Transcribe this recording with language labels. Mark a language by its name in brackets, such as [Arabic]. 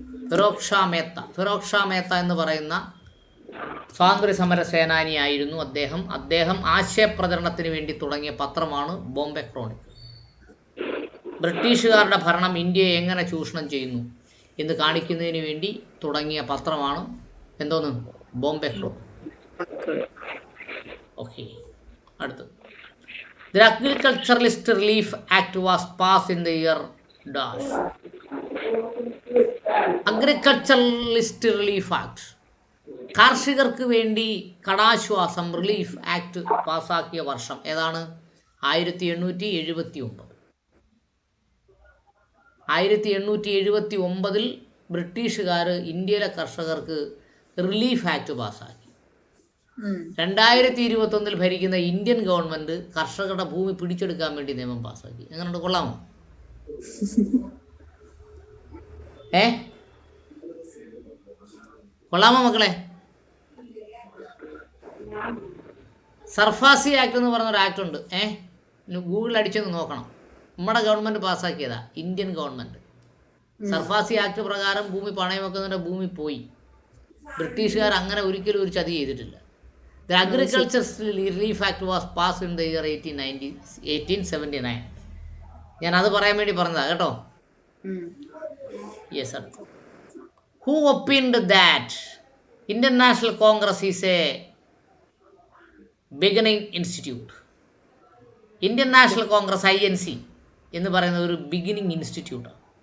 [Malayalam] ഫിറോസ് ഷാ മേത്ത എന്ന് പറയുന്ന സ്വാതന്ത്ര്യ സമര സേനാനിയായിരുന്നു അദ്ദേഹം ആശയപ്രചരണത്തിന് വേണ്ടി തുടങ്ങിയ പത്രമാണ് ബോംബെ ക്രോണിക്കിൾ. ബ്രിട്ടീഷുകാരുടെ ഭരണം ഇന്ത്യയെ എങ്ങനെ ചൂഷണം ചെയ്യുന്നു എന്ന് കാണിക്കുന്നതിന് വേണ്ടി തുടങ്ങിയ പത്രമാണ് എന്തോന്ന് ബോംബെ ക്രോണിക്കിൾ. ഓക്കെ, അടുത്ത്. [English] The Agriculturalist Relief Act was passed in the year dash. [Malayalam] Agriculturalist Relief Act, കാർഷികർക്ക് വേണ്ടി കടാശ്വാസം റിലീഫ് ആക്ട് പാസ്സാക്കിയ വർഷം ഏതാണ്? 1879. 1879 ബ്രിട്ടീഷുകാർ ഇന്ത്യയിലെ കർഷകർക്ക് റിലീഫ് ആക്ട് പാസ്സാക്കി. 2021 ഭരിക്കുന്ന ഇന്ത്യൻ ഗവൺമെൻറ് കർഷകരുടെ ഭൂമി പിടിച്ചെടുക്കാൻ വേണ്ടി നിയമം പാസ്സാക്കി. എങ്ങനെയുണ്ട്? കൊള്ളാമോ? കൊള്ളാമോ മക്കളെ? സർഫാസി ആക്ട് എന്ന് പറഞ്ഞൊരു ആക്ട് ഉണ്ട്. ഗൂഗിളിൽ അടിച്ചൊന്ന് നോക്കണം. നമ്മുടെ government പാസ്സാക്കിയതാ, Indian government. SARFAESI act പ്രകാരം ഭൂമി പണയം വെക്കുന്നതിൻ്റെ ഭൂമി പോയി. ബ്രിട്ടീഷുകാർ അങ്ങനെ ഒരിക്കലും ഒരു ചതി ചെയ്തിട്ടില്ല. [English] The Agriculture Relief Act was passed in the year 1879. [Malayalam] ഞാൻ അത് പറയാൻ വേണ്ടി പറഞ്ഞതാ കേട്ടോ. [English] Yes sir. Who opined that Indian National Congress is a beginning institute? [Malayalam] Indian national Congress INC എന്ന് പറയുന്ന ഒരു ബിഗിനിങ് ഇൻസ്റ്റിറ്റ്യൂട്ടാണ്.